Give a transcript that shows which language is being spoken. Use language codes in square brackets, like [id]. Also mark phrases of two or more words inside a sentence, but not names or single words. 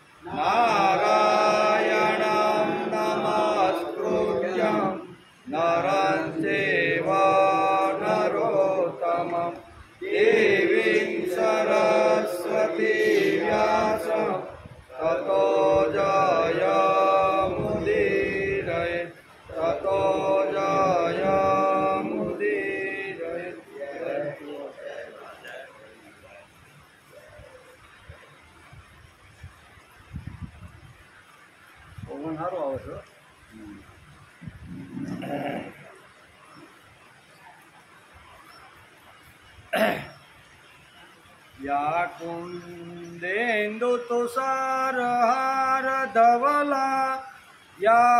[sa] नारायणं नमस्कृत्य नरं चैव नरोत्तमं देवीं सरस्वतीं व्यासं ततो जयमुदीरये ततो जयमुदीरये। [gu] પવન સારો આવે છે। [sa] या कुन्देन्दु तुषारहार धवला या